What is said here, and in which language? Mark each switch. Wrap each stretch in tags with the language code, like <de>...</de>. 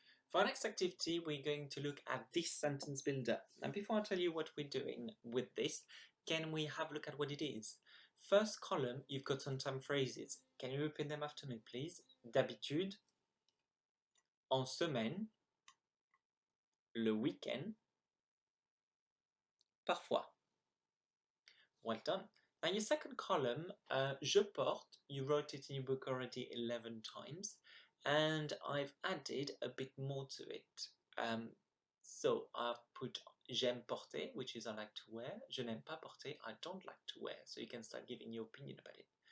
<en>For our next activity, we're going to look at this sentence builder. And before I tell you what we're doing with this, can we have a look at what it is? First column, you've got some time phrases. Can you repeat them after me, please?</en> <fr>D'habitude, en semaine, le week-end, parfois.</fr> <en>Well done. Now your second column,</en> <fr>je porte,</fr> <en>you wrote it in your book already 11 times, and I've added a bit more to it. So I've put</en> <fr>j'aime porter,</fr> <en>which is I like to wear.</en> <fr>Je n'aime pas porter,</fr> <en>I don't like to wear. So you can start giving your opinion about it.</en>